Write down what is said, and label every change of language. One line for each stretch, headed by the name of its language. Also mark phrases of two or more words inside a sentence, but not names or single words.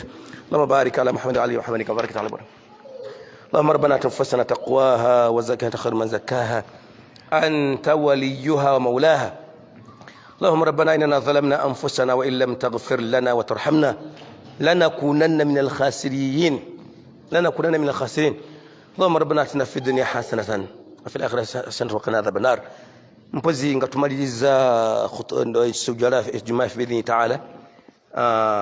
Arabic: اللهم بارك على محمد وعلى آل محمد كما باركت على إبراهيم. اللهم ربنا آت أنفسنا تقواها وزكها خير من زكاها أنت وليها ومولاها. اللهم ربنا إننا ظلمنا أنفسنا وإن لم تغفر لنا وترحمنا لنكونن من الخاسرين. اللهم ربنا اتنا في الدنيا حسنه وفي الاخره حسنه وقنا عذاب النار.
Ganda: Mpozi nga tumaliriza sujala ejuma
Arabic: باذن تعالى.